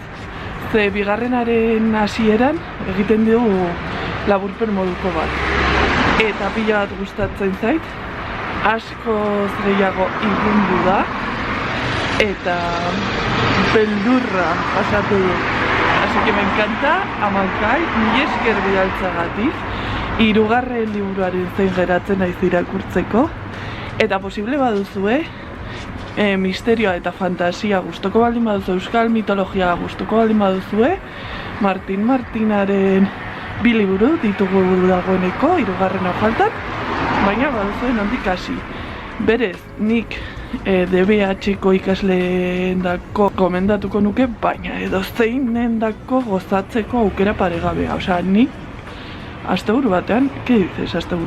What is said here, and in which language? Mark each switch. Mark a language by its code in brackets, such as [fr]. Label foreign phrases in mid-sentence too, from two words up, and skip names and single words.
[eu] Ze bigarrenaren hasieran egiten dugu laburpen moduko bat. Eta pila bat gustatzen zait, askoz gehiago ilundu da, eta beldurra pasatu du. [es] Así que me encanta, [eu] Amankai, mila esker bidaltzagatik, hirugarren liburuaren zein geratzen naiz irakurtzeko, eta posible baduzue, misterioa eta fantasia gustoko baldin baduzu, euskal mitologia gustoko baldin baduzue, Martin Martinaren bi liburu ditugu dagoeneko, hirugarrena faltan, baina baduzuen handik hasi. Berez, nik DBH-ko ikasleendako gomendatuko nuke, baina edozeinendako gozatzeko aukera paregabea. Osea, nik asteburu batean, [es] ¿qué dices asteburu?